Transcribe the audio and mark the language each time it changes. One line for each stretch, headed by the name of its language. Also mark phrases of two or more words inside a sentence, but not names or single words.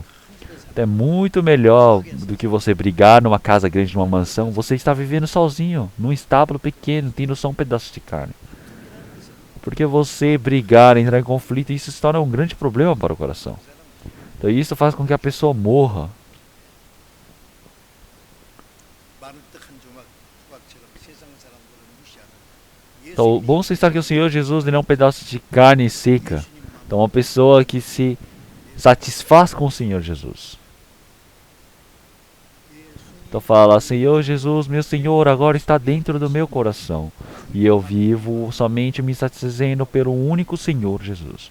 Portuguese: Então, é muito melhor do que você brigar numa casa grande, numa mansão. Você está vivendo sozinho, num estábulo pequeno, tendo só um pedaço de carne. Porque você brigar, entrar em conflito, isso se torna um grande problema para o coração. Então isso faz com que a pessoa morra.
Korean: 마른떡한 조각처럼 세상 사람들을 무시하는
Portuguese: Então, bom citar que o Senhor Jesus ele é um pedaço de carne seca. Então, uma pessoa que se satisfaz com o Senhor Jesus. Então fala, Senhor Jesus, meu Senhor, agora está dentro do meu coração. E eu vivo somente me satisfazendo pelo único Senhor Jesus.